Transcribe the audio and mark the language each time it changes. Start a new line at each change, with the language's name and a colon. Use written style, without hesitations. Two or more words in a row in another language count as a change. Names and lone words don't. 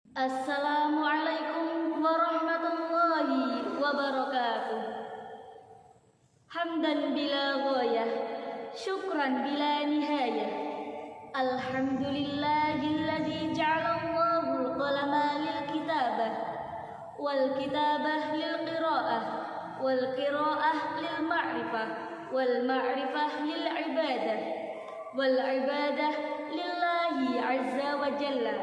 Arabic: السلام عليكم ورحمة الله وبركاته. حمدا بلا غاية، شكرا بلا نهاية. الحمد لله الذي جعل الله القلم للكتابة، والكتابة للقراءة، والقراءة للمعرفة، والمعرفة للعبادة، والعبادة لله عز وجل.